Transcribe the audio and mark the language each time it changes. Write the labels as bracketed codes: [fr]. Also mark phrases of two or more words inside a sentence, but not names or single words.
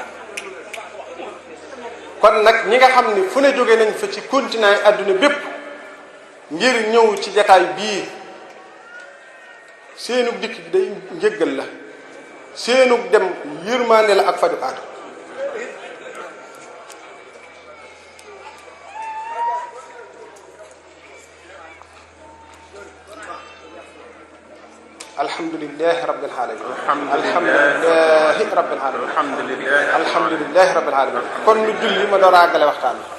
[wo] kon nag ñi nga xam ni fu ne jóge nañ fa ci continent yi àdduna bépp ngir ñëw ci jataay bii seenug dikk bi day njëggal la seenug dem yërmaande la ak faju aajo [ar] الحمد لله رب العالمين الحمد لله رب العالمين الحمد لله رب العالمين [wo] kon ñu julli ma door a àggale waxtaan bi